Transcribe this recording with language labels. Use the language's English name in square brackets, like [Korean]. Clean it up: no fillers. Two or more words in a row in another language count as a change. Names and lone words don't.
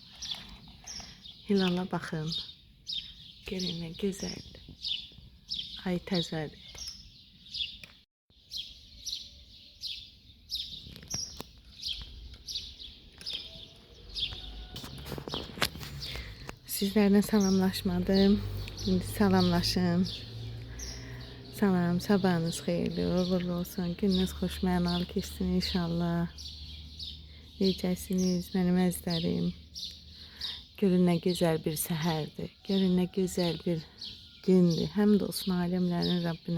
[Turkish] Hilala bakın. Görün ne güzel. [Azerbaijani] Ay təzədir. [Turkish] Sizlerle salamlaşmadım. Şimdi salamlaşın. [Azerbaijani] Salam, sabahınız xeyirli, uğurlu olsun. Gününüz xoş mənalı keçsin inşallah. Necəsiniz, mənim əzlərim. Görün nə gözəl bir səhərdir. Görün nə gözəl bir gündür. Həmd olsun aləmlərin Rəbbinə.